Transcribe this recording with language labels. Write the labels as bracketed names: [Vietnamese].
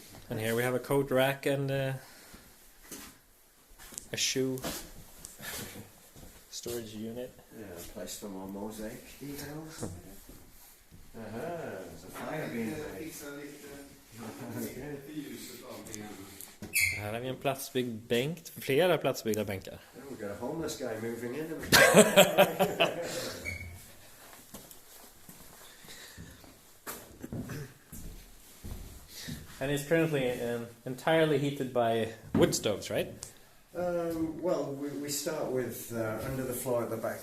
[English] And here we have a coat rack and a shoe storage unit. Yeah, a place for more mosaic details. There's a fire being made. [Swedish] Här har vi en platsbyggd bänk. Flera platsbyggda bänkar. [English] Oh, we got a homeless guy moving in. And it's currently entirely heated by wood stoves, right? Well, we start with under the floor at the back.